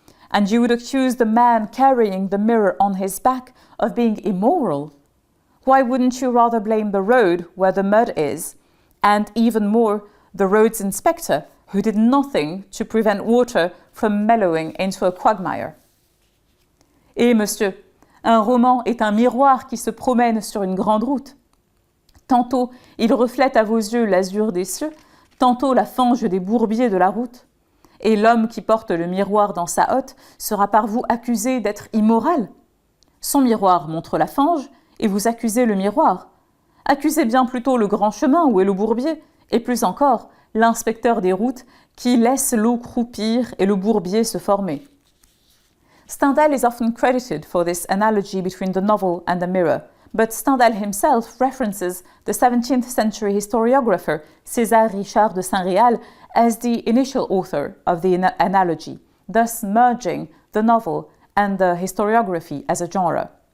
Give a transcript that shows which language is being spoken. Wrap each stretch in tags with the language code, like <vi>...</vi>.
<en>And you would accuse the man carrying the mirror on his back of being immoral. Why wouldn't you rather blame the road where the mud is, and even more, the road's inspector who did nothing to prevent water from mellowing into a quagmire?</en> <fr>Eh, monsieur, un roman est un miroir qui se promène sur une grande route. Tantôt, il reflète à vos yeux l'azur des cieux, tantôt la fange des bourbiers de la route. Et l'homme qui porte le miroir dans sa hotte sera par vous accusé d'être immoral. Son miroir montre la fange, et vous accusez le miroir. Accusez bien plutôt le grand chemin où est le bourbier, et plus encore, l'inspecteur des routes qui laisse l'eau croupir et le bourbier se former."</fr> <en>Stendhal is often credited for this analogy between the novel and the mirror, but Stendhal himself references the 17th century historiographer César Richard de Saint-Réal as the initial author of the analogy, thus merging the novel and the historiography as a genre.</en>